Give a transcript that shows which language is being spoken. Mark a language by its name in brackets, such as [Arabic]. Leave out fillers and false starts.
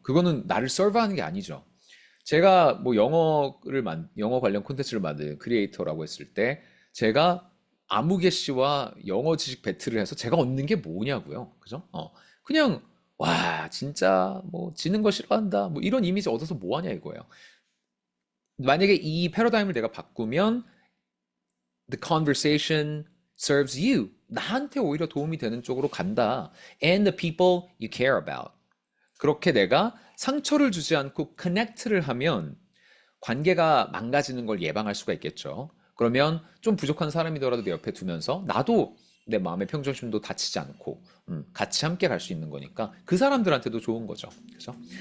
[Korean] 그거는 나를 서브하는 게 아니죠. 제가 뭐 영어 관련 콘텐츠를 만든 크리에이터라고 했을 때 제가 아무개 씨와 영어 지식 배틀을 해서 제가 얻는 게 뭐냐고요. 그죠? 그냥 와, 진짜 뭐 지는 거 싫어한다. 뭐 이런 이미지 얻어서 뭐 하냐 이거예요. 만약에 이 패러다임을 내가 바꾸면 [English] the conversation serves you. [Korean] 나한테 오히려 도움이 되는 쪽으로 간다. [English] And the people you care about. [Korean] 그렇게 내가 상처를 주지 않고 connect를 하면 관계가 망가지는 걸 예방할 수가 있겠죠. 그러면 좀 부족한 사람이더라도 내 옆에 두면서 나도 내 마음의 평정심도 다치지 않고 같이 함께 갈 수 있는 거니까 그 사람들한테도 좋은 거죠. 그죠?